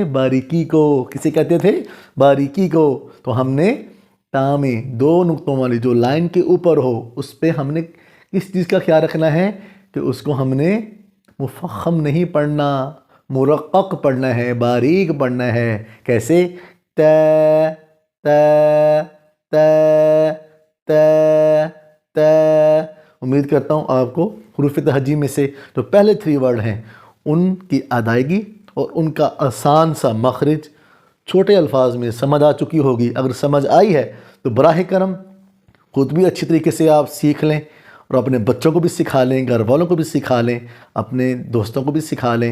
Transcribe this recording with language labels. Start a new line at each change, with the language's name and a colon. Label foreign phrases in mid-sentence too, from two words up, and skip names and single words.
Urdu: باریکی کو۔ کسے کہتے تھے؟ باریکی کو۔ تو ہم نے تا میں دو نقطوں والی جو لائن کے اوپر ہو اس پہ ہم نے کس چیز کا خیال رکھنا ہے کہ اس کو ہم نے مفخم نہیں پڑھنا، مرقق پڑھنا ہے، باریک پڑھنا ہے۔ کیسے؟ تا تا تا تا تا۔ امید کرتا ہوں آپ کو حروف تہجی میں سے جو پہلے 3 ورڈ ہیں ان کی ادائیگی اور ان کا آسان سا مخرج چھوٹے الفاظ میں سمجھ آ چکی ہوگی۔ اگر سمجھ آئی ہے تو براہ کرم خود بھی اچھی طریقے سے آپ سیکھ لیں اور اپنے بچوں کو بھی سکھا لیں، گھر والوں کو بھی سکھا لیں، اپنے دوستوں کو بھی سکھا لیں۔